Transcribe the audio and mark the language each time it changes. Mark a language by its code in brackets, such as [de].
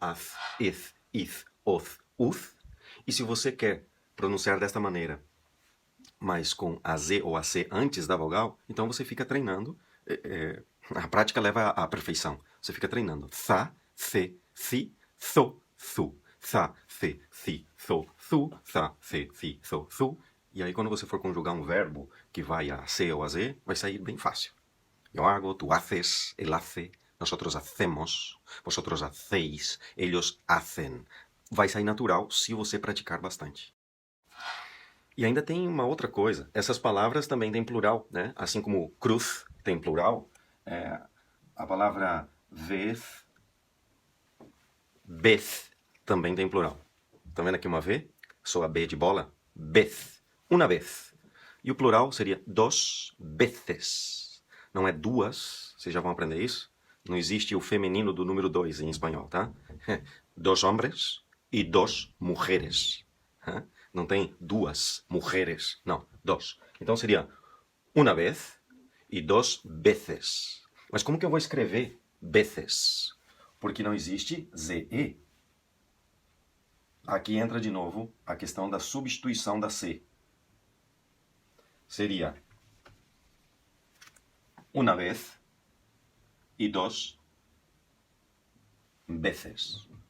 [pt] Ath, ith, ith, oth, uth. E se você quer pronunciar desta maneira, mas com a Z ou a C antes da vogal, então você fica treinando. A prática leva à perfeição. Você fica treinando. Tha, the, thi, tho, thu. Tha, the, thi, tho, thu. Tha, the, thi, tho, thu. E aí quando você for conjugar um verbo que vai a C ou a Z, vai sair bem fácil. [es] Yo hago, tú haces, él hace, nosotros hacemos, vosotros hacéis, ellos hacen. [pt] Vai sair natural se você praticar bastante. E ainda tem uma outra coisa. Essas palavras também têm plural, né? Assim como cruz tem plural, a palavra vez, também tem plural. Tá vendo aqui uma V? Sou a B de bola. Vez. Uma vez. E o plural seria [es] dos veces. [pt] Não é duas. Vocês já vão aprender isso? Não existe o feminino do número 2 em espanhol, tá? [es] Dos hombres e dos mujeres. [pt] Não tem duas mulheres. Não, dos. Então seria uma vez e [es] dos veces. [pt] Mas como que eu vou escrever veces? Porque não existe ZE. Aqui entra de novo a questão da substituição da C. Seria uma vez e [es] dos veces.